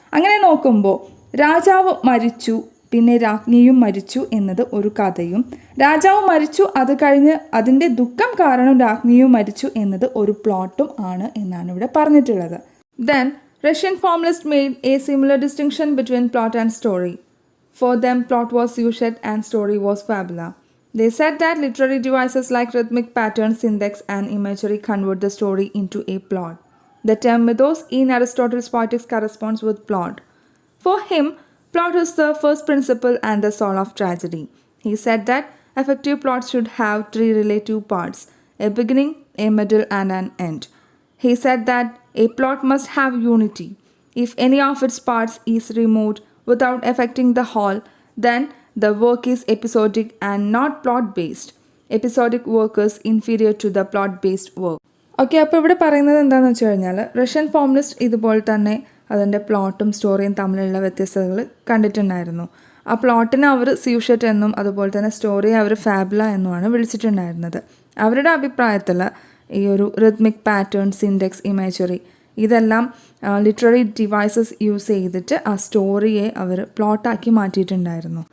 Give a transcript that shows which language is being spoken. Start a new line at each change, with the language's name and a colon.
Malayalam: അങ്ങനെ നോക്കുമ്പോൾ രാജാവ് മരിച്ചു പിന്നെ രാജ്ഞിയും മരിച്ചു എന്നത് ഒരു കഥയും, രാജാവ് മരിച്ചു അത് കഴിഞ്ഞ് അതിൻ്റെ ദുഃഖം കാരണം രാജ്ഞിയും മരിച്ചു എന്നത് ഒരു പ്ലോട്ടും ആണ് എന്നാണ് ഇവിടെ പറഞ്ഞിട്ടുള്ളത്.
English: Then Russian formalist made a similar distinction between plot and story. For them, plot was sujet and story was fabula. They said that literary devices like rhythmic patterns, syntax, and imagery convert the story into a plot. The term mythos in Aristotle's Poetics corresponds with plot. For him, plot is the first principle and the soul of tragedy. He said that effective plots should have three relative parts, a beginning, a middle, and an end. He said that a plot must have unity. If any of its parts is removed without affecting the whole, then the work is episodic and not plot-based. Episodic work is inferior to the plot-based work.
Malayalam: Okay, അപ്പോൾ ഇവിടെ പറയുന്നത് എന്താണെന്ന് വെച്ച് കഴിഞ്ഞാൽ Russian ഫോർമുലിസ്റ്റ് ഇതുപോലെ തന്നെ അതിൻ്റെ പ്ലോട്ടും സ്റ്റോറിയും തമ്മിലുള്ള വ്യത്യസ്തതകൾ കണ്ടിട്ടുണ്ടായിരുന്നു. ആ പ്ലോട്ടിനെ അവർ സ്യൂഷറ്റ് എന്നും അതുപോലെ തന്നെ സ്റ്റോറിയെ അവർ ഫാബുല എന്നുമാണ് വിളിച്ചിട്ടുണ്ടായിരുന്നത്. അവരുടെ അഭിപ്രായത്തിൽ ഈ ഒരു റിത്മിക് പാറ്റേൺ, സിൻഡെക്സ്, ഇമേജറി ഇതെല്ലാം ലിറ്റററി ഡിവൈസസ് യൂസ് ചെയ്തിട്ട് ആ സ്റ്റോറിയെ അവർ പ്ലോട്ടാക്കി മാറ്റിയിട്ടുണ്ടായിരുന്നു.